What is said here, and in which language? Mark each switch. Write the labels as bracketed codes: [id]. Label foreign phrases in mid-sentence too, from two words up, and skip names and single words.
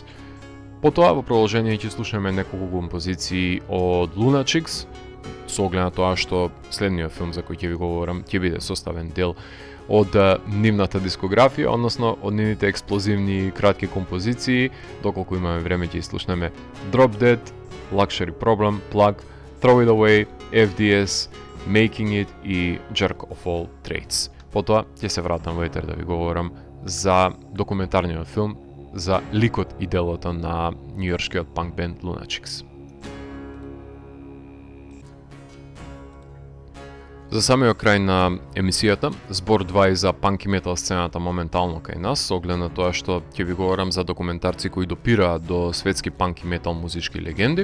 [mk] Потоа во продолжение ќе слушнеме неколку композиции од Lunatics, со оглед на тоа што следниот филм за кој ќе ви говорам ќе биде составен дел од нивната дискографија, односно од нивните експлозивни кратки композиции. Доколку имаме време ќе слушнеме Drop Dead, Luxury Problem, Plug, Throw It Away, FDS, Making It и Jerk of All Trades. Потоа ќе се вратам во етер да ви говорам за документарниот филм за ликот и делото на њујоршкиот панк бенд Lunatics. За самиот крај на емисијата, збор 2 и за панк и метал сцената моментално кај нас, со оглед на тоа што ќе ви говорам за документарци кои допираат до светски панк и метал музички легенди.